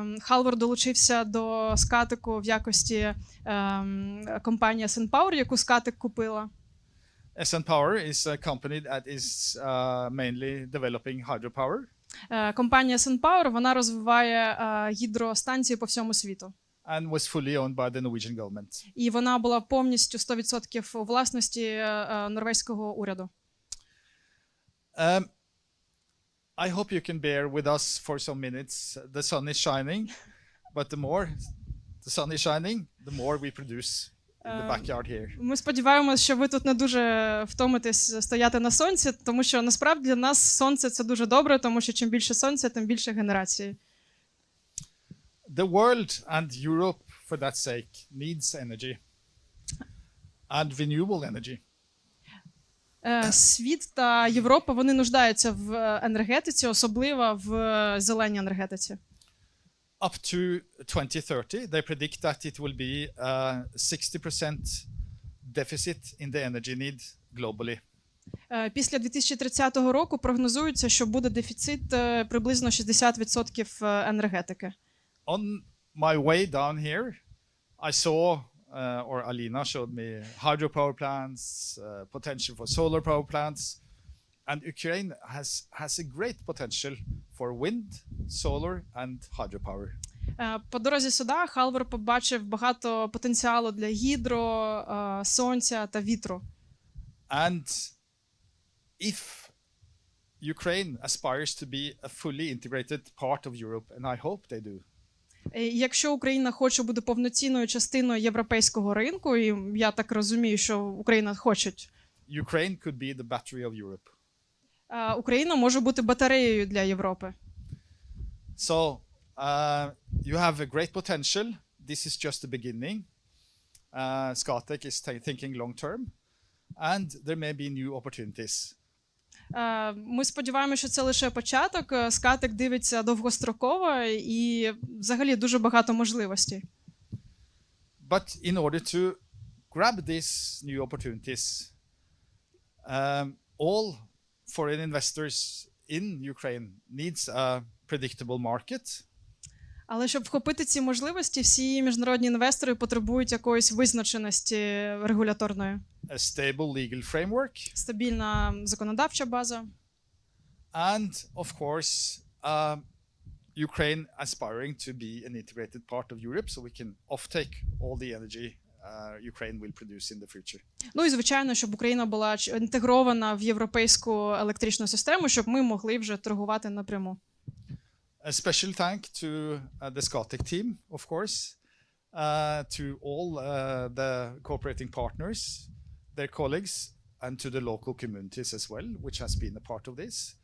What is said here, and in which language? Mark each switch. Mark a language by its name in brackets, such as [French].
[Ukrainian] Halvor долучився до Scatec в якості компанії SN Power, яку Scatec купила. [English] SN Power is a company that is mainly developing hydropower. [Ukrainian] Компанія SN Power, вона розвиває гідростанції по всьому світу. [English] And was fully owned by the Norwegian government. [Ukrainian] І вона була повністю 100% у власності норвезького уряду. [English] I hope you can bear with us for some minutes. The sun is shining, but the more the sun is shining, the more we produce. in the backyard here. [Ukrainian] Ми сподіваємося, що ви тут не дуже втомитесь стояти на сонці, тому що насправді для нас сонце – це дуже добре, тому що чим більше сонця, тим більше генерації. [English] The world and Europe, for that sake, needs energy and renewable energy. [Ukrainian] Світ та Європа, вони нуждаються в енергетиці, особливо в зеленій енергетиці. [English] Up to 2030, they predict that it will be a 60% deficit in the energy need globally. [Ukrainian] Після 2030 року прогнозується, що буде дефіцит приблизно 60% енергетики. [English] On my way down here, I saw, or Alina showed me, hydropower plants, potential for solar power plants, and Ukraine has a great potential for wind, solar and hydropower. [Ukrainian] По дорозі сюди Халвор побачив багато потенціалу для гідро, сонця та вітру. [English] And if Ukraine aspires to be a fully integrated part of Europe, and I hope they do, [Ukrainian] Якщо Україна хоче бути повноцінною частиною європейського ринку, і я так розумію, що Україна хоче, [English] Ukraine could be the battery of Europe. [Ukrainian] Україна може бути батареєю для Європи. [English] So you have a great potential. This is just the beginning. Scatec is thinking long term, and there may be new opportunities. [Ukrainian] Ми сподіваємося, що це лише початок. Scatec дивиться довгостроково і взагалі дуже багато можливостей. [English] But in order to grab these new opportunities, all foreign investors in Ukraine needs a predictable market. [Ukrainian] Але щоб вхопити ці можливості, всі міжнародні інвестори потребують якоїсь визначеності регуляторної. [English] A stable legal framework. [Ukrainian] Стабільна законодавча база. [English] And, of course, Ukraine aspiring to be an integrated part of Europe, so we can offtake all the energy Ukraine will produce in the future. [Ukrainian] Ну і звичайно, щоб Україна була інтегрована в європейську електричну систему, щоб ми могли вже торгувати напряму. [English] A special thank to the Scatec team, of course, to all the cooperating partners, their colleagues, and to the local communities as well, which has been a part of this.